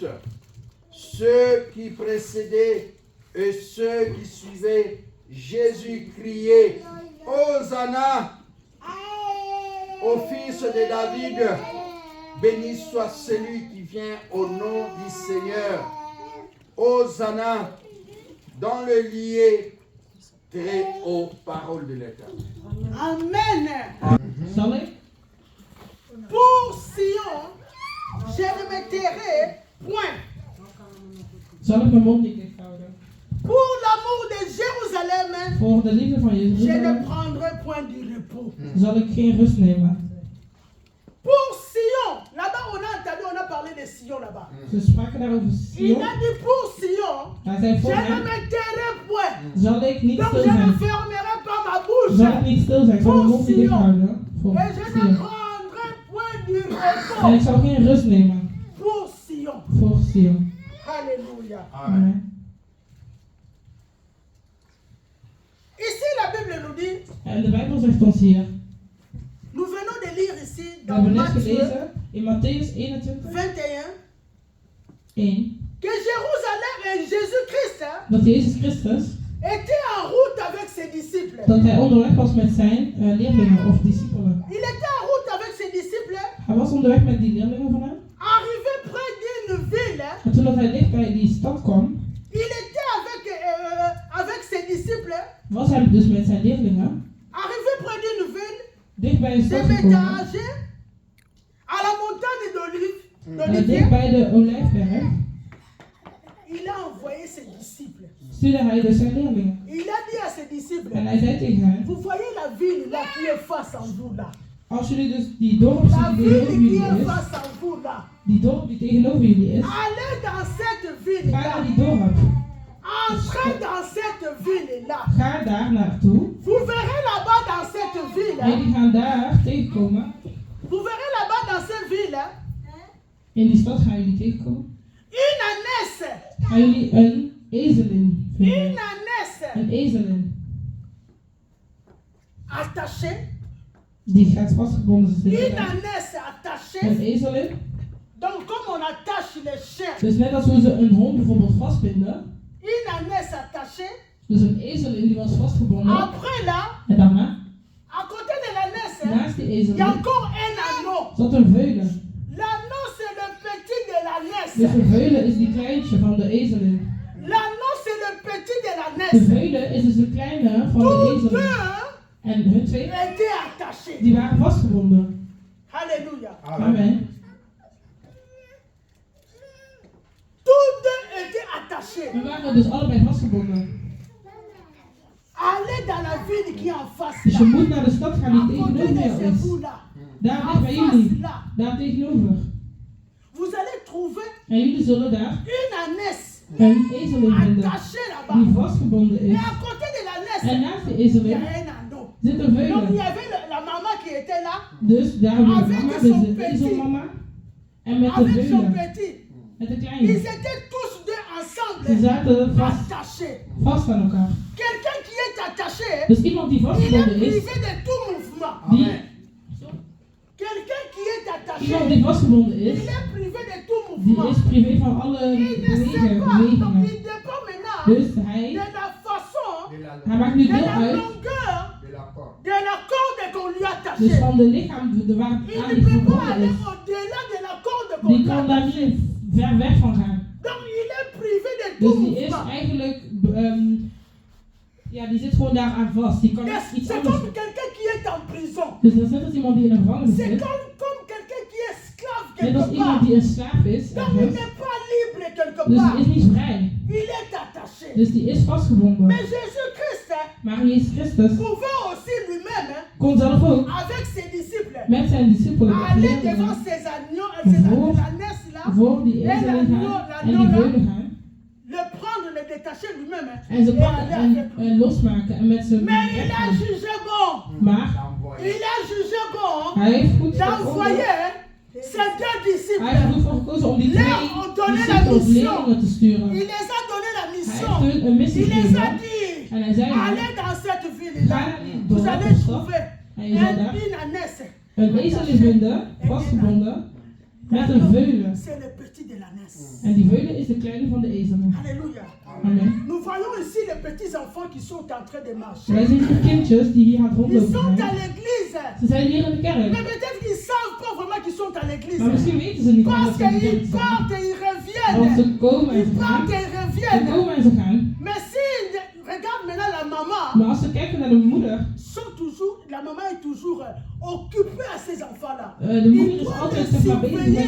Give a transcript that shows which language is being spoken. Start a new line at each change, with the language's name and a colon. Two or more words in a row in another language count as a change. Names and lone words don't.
French: Ceux qui précédaient et ceux qui suivaient, Jésus criait, Hosanna au fils de David, béni soit celui qui vient au nom du Seigneur. Hosanna dans le lieu très haut, parole de l'Éternel. Amen.
Dutch: Zal ik?
French: Pour Sion, je ne me tairai point.
Dutch: Zal ik mijn mond niet dicht houden?
French: Pour l'amour de Jérusalem,
Dutch: Voor de liefde van
French: je ne
Dutch: Jeruzalem
French: prendrai point du repos.
Dutch: zal ik geen rust nemen.
French: Pour Sion, là-bas on a entendu, on a parlé de Sion là-bas.
Dutch: Ze spraken daar over
French: Il
Dutch: Sion.
French: a dit pour Sion,
Dutch: Hij zei
French: je
Dutch: voor
French: ne
Dutch: hem
French: me tairai point.
Dutch: zal ik niet
French: Donc
Dutch: stil
French: je ne
Dutch: zijn.
French: fermerai pas ma
Dutch: Zal ik
French: bouche.
Dutch: niet stil zijn. Ik zal mijn mond niet dicht houden. Voor
French: Et je ne
Dutch: Sion.
French: prendrai point du
Dutch: En ik
French: repos.
Dutch: zal geen rust nemen.
French: Pour Sion.
Dutch: Voor Sion.
French: Alléluia. Amen. Ici la Bible nous dit,
Dutch: En de Bijbel zegt ons hier.
French: nous venons de lire ici
Dutch: We
French: dans
Dutch: hebben net
French: Matthieu
Dutch: gelezen in Matthäus 21, 21 1.
French: que Jérusalem et Jésus-Christ
Dutch: Dat Jezus Christus,
French: était en route avec ses disciples.
Dutch: dat hij onderweg was met zijn leerlingen of discipelen.
French: Il était en route avec ses disciples,
Dutch: Hij was onderweg met die leerlingen van hem.
French: arrivé près d'une ville.
Dutch: En toen dat hij dicht bij die stad kwam,
French: Il était avec ses disciples,
Dutch: was hij dus met zijn leerlingen
French: arrivé près d'une ville,
Dutch: dicht bij een de stad gekomen.
French: Bethâge, à la montagne d'Olivier.
Dutch: Dicht bij de Olijfberg
French: Il a envoyé ses disciples.
Dutch: stuurde hij dus zijn leerlingen.
French: Il a dit à ses disciples,
Dutch: En hij zei tegen hen,
French: vous voyez la ville là qui est face en vous là.
Dutch: als jullie dus die dorp
French: La
Dutch: zien die
French: ville
Dutch: tegenover
French: qui
Dutch: jullie
French: est
Dutch: is,
French: face en vous là.
Dutch: die dorp die tegenover jullie is,
French: Allez dans cette ville
Dutch: ga
French: là.
Dutch: naar die dorp.
French: Entrez dans cette ville là.
Dutch: Ga daar naartoe.
French: Vous verrez là-bas dans cette ville.
Dutch: En die gaan daar tegenkomen.
French: Vous verrez là-bas dans cette ville
Dutch: In die stad gaan jullie tegenkomen.
French: une ânesse.
Dutch: Gaan jullie een ezelin vinden.
French: Une ânesse
Dutch: Een ezelin.
French: attachée.
Dutch: Die gaat vastgebonden
French: Une
Dutch: zitten.
French: ânesse
Dutch: Een
French: attachée.
Dutch: ezelin.
French: Donc comme on attache les chiens.
Dutch: Dus net als hoe ze een hond bijvoorbeeld vastbinden.
French: Une ânesse attachée.
Dutch: Dus een ezelin die was vastgebonden.
French: Après là,
Dutch: En daarna,
French: à côté de l'ânesse,
Dutch: naast die
French: il y a
Dutch: ezelin,
French: encore un anneau.
Dutch: zat een veulen.
French: L'anneau c'est le petit de l'ânesse.
Dutch: Dus een veulen is die kleintje van de ezelin.
French: L'anneau c'est le petit de
Dutch: De
French: l'ânesse.
Dutch: veulen is dus de kleine van de
French: Tous
Dutch: ezelin.
French: deux
Dutch: En hun twee,
French: étaient attachés.
Dutch: die waren vastgebonden.
French: Alléluia. Amen. Tous deux étaient attachés. attachés.
Dutch: We waren dus allebei vastgebonden.
French: Allez dans la ville qui est en face
Dutch: Dus
French: là.
Dutch: je moet naar de stad gaan
French: À
Dutch: die
French: côté
Dutch: tegenover
French: de
Dutch: jou
French: chez
Dutch: is.
French: vous là.
Dutch: Daar En dicht bij
French: face
Dutch: jullie.
French: là.
Dutch: Daar tegenover.
French: Vous allez trouver
Dutch: En jullie zullen daar
French: une ânesse
Dutch: een ezelin vinden
French: attachée
Dutch: die
French: là-bas.
Dutch: vastgebonden
French: Et
Dutch: is.
French: à côté de
Dutch: En
French: l'ânesse,
Dutch: naast de
French: il y
Dutch: ezelin
French: a un âneau.
Dutch: zit een
French: Donc il y
Dutch: veulen.
French: avait la maman qui était là
Dutch: Dus daar hebben we de
French: Avec
Dutch: mama,
French: son
Dutch: dus de
French: petit.
Dutch: ezelmama. En met de
French: avec son
Dutch: veulen.
French: petit.
Dutch: Met de
French: Ils
Dutch: kleine.
French: étaient tous deux
Dutch: Ze
French: ensemble
Dutch: zaten
French: attachés.
Dutch: vast aan elkaar.
French: Quelqu'un qui est attaché,
Dutch: Dus iemand die
French: il est
Dutch: vastgebonden is,
French: privé de tout mouvement. Amen. Quelqu'un qui est attaché,
Dutch: iemand die vastgebonden
French: il
Dutch: is,
French: est privé de tout
Dutch: die
French: mouvement.
Dutch: is privé van alle
French: Il ne sait pas, donc
Dutch: bewegingen.
French: il dépend maintenant
Dutch: Dus
French: de
Dutch: hij
French: la façon,
Dutch: Hij maakt nu
French: de
Dutch: deel
French: la
Dutch: uit
French: longueur De la corde. de la corde qu'on lui a
Dutch: dus
French: attachée.
Dutch: van de lichaam waar het
French: Il
Dutch: aan
French: ne
Dutch: die
French: peut pas
Dutch: verbonden
French: aller
Dutch: is.
French: au-delà de la corde qu'on
Dutch: Die
French: lui a
Dutch: kan daar
French: attachée.
Dutch: niet ver weg van gaan.
French: Donc il est privé de
Dutch: Dus
French: tout
Dutch: die is
French: mouvement.
Dutch: eigenlijk, ja, die zit gewoon daaraan vast. Die kan niet
French: C'est
Dutch: iets
French: comme
Dutch: anders.
French: quelqu'un qui est en prison.
Dutch: Dus dat is net als iemand die in een gevangenis
French: C'est
Dutch: zit.
French: comme quelqu'un qui est esclave
Dutch: Net
French: quelque
Dutch: als iemand
French: part.
Dutch: die een slaaf is,
French: Donc il
Dutch: ergens.
French: n'est pas libre quelque
Dutch: Dus
French: part.
Dutch: die is niet vrij.
French: Il est attaché.
Dutch: Dus die is vastgebonden.
French: Mais Jésus-Christ
Dutch: Maar Jezus Christus
French: pouvait aussi lui-même,
Dutch: kon zelf ook
French: avec ses disciples,
Dutch: met zijn discipelen, met
French: aller
Dutch: leerlingen,
French: devant ces agneaux,
Dutch: Voor-
French: la nesse là,
Dutch: voor die ezelen gaan en die veulen gaan.
French: le prendre, le détacher lui-même
Dutch: En ze
French: et
Dutch: pakken
French: aller avec lui.
Dutch: en losmaken en met z'n
French: Mais il a
Dutch: weggaan.
French: jugé bon.
Dutch: Maar
French: L'envoyer. Il a jugé bon
Dutch: hij heeft goed gevonden.
French: d'envoyer ses deux
Dutch: Hij heeft
French: disciples.
Dutch: ervoor gekozen om die twee
French: Leur ont donné la
Dutch: discipelen of
French: mission.
Dutch: leerlingen te sturen.
French: Il les a donné la
Dutch: Hij
French: mission.
Dutch: heeft hun een missie
French: Il les a
Dutch: gegeven.
French: dit,
Dutch: En hij zei
French: allez dans cette
Dutch: ga
French: ville-là.
Dutch: naar die
French: Vous
Dutch: dorp
French: allez
Dutch: of stad
French: trouver
Dutch: en je zal daar
French: une ânesse.
Dutch: een ezelin vinden, vastgebonden, met een veulen.
French: C'est le petit de l'ânesse.
Dutch: En die veulen is de kleine van de ezelin.
French: Alléluia. Amen. Nous voyons ici les petits enfants qui sont en train de marcher.
Dutch: Wij zien hier kindjes die hier aan het
French: Ils
Dutch: rondlopen
French: sont à
Dutch: zijn.
French: l'église.
Dutch: Ze zijn hier in de
French: Mais
Dutch: kerk.
French: peut-être qu'ils ne savent pas vraiment qu'ils sont à l'église.
Dutch: Maar misschien weten ze niet
French: Parce
Dutch: dat ze in de kerk
French: qu'ils
Dutch: zijn.
French: partent et ils
Dutch: Want
French: reviennent.
Dutch: ze komen en
French: Ils
Dutch: ze gaan.
French: partent et ils
Dutch: Ze
French: reviennent.
Dutch: komen en ze gaan.
French: Mais si regarde maintenant la maman,
Dutch: Maar als ze kijken naar de moeder,
French: la maman est toujours occupée à ces enfants-là.
Dutch: de moeder
French: Il
Dutch: is
French: doit
Dutch: altijd
French: les
Dutch: zeg maar bezig met